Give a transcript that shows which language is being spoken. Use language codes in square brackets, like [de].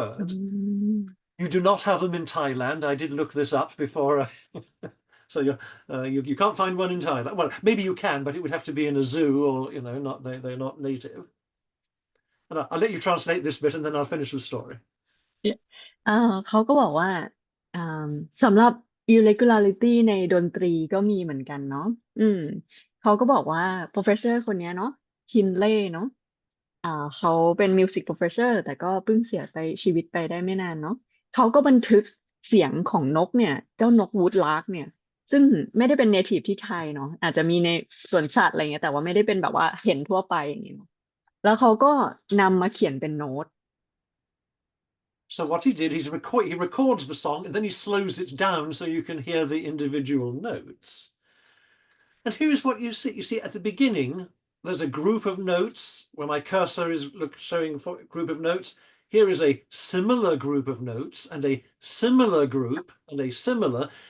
[en] bird. ม You do not have them in Thailand. I did look this up before. So you can't find one in Thailand. Well, maybe you can, but it would have to be in a zoo, or not they're not native. And I'll let you translate this bit, and then I'll finish the story. [th] เออเขาก็บอกว่าอ่าสำหรับ irregularity ในดนตรีก็มีเหมือนกันเนาะอืมเขาก็บอกว่า professor คนเนี้ยเนาะฮินเล่เนาะอ่าเขาเป็น music professor แต่ก็เพิ่งเสียไปชีวิตไปได้ไม่นานเนาะเขาก็บันทึกเสียงของนกเนี่ยเจ้านกวูดลาร์กเนี่ยซึ่งไม่ได้เป็น native ที่ไทยเนาะอาจจะมีในสวนสัตว์อะไรเงี้ยแต่ว่าไม่ได้เป็นแบบว่าเห็นทั่วไปอย่างเงี้ยเนาะแล้วเขาก็นำมาเขียนเป็นโน้ต [en] So what he did, he records the song, and then he slows it down so you can hear the individual notes. And here's what you see. You see at the beginning, there's a group of notes where my cursor is showing a group of notes. Here is a similar group of notes and a similar group and a similar.